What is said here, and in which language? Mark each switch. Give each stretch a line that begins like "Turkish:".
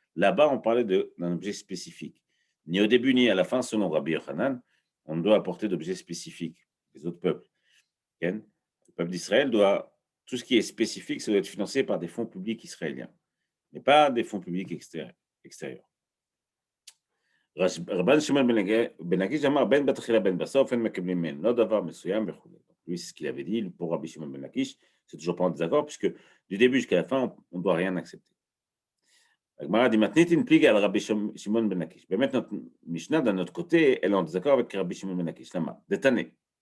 French: Là-bas, on parlait d'un objet spécifique. Ni au début ni à la fin, selon Rabbi Yochanan, on doit apporter d'objets spécifiques. Les autres peuples, le peuple d'Israël doit, tout ce qui est spécifique, ça doit être financé par des fonds publics israéliens, mais pas des fonds publics extérieurs.
Hebrew: רבן שמעון בן לקיש אמר בין בתחילה בין בסוף אין מקבלים ממנו, לא דבר מסוים וכו'.
French: Lui, c'est ce qu'il avait dit pour Rabbi Shimon ben Lakish. C'est toujours pas en désaccord, puisque du début jusqu'à la fin, on ne doit rien accepter. La Gemara dit maintenant, il implique à Rabbi Shimon ben Lakish. Mais maintenant, notre Mishnah, d'un autre côté, elle est en désaccord avec Rabbi Shimon ben Lakish. Lama, détané.